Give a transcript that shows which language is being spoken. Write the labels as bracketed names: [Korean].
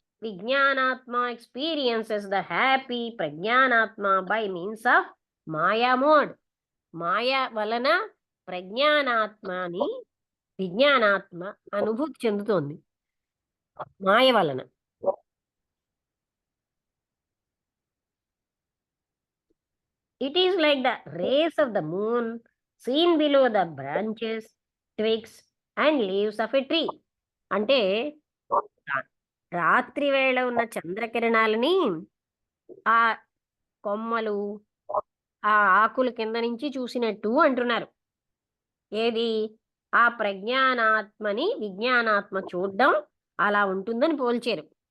[English] విజ్ఞానాత్మ experiences the happy ప్రజ్ఞానాత్మ by means of maya mode. [Telugu] మాయా వలన ప్రజ్ఞానాత్మని విజ్ఞానాత్మ అనుభూతి చెందుతోంది మాయ వలన. [English] It is like the rays of the moon seen below the branches, twigs and leaves of a tree. [Telugu] అంటే రాత్రి వేళ ఉన్న చంద్రకిరణాలని ఆ కొమ్మలు ఆ ఆకుల కింద నుంచి చూసినట్టు అంటున్నారు. ఏది? ఆ ప్రజ్ఞానాత్మని విజ్ఞానాత్మ చూడడం అలా ఉంటుందని పోల్చారు.